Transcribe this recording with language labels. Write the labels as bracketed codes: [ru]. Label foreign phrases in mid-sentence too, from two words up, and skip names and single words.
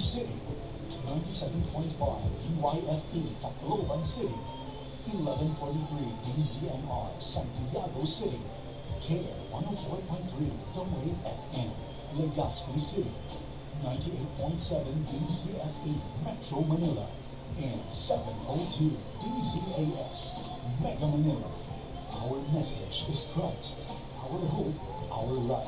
[en] City, 97.5 DYFE Tacloban City, 1143 DZMR Santiago City, Care 104.3 The Wave FM Legazpi City, 98.7 DZFE Metro Manila, and 702 DZAS Mega Manila. Our message is Christ, our hope, our life.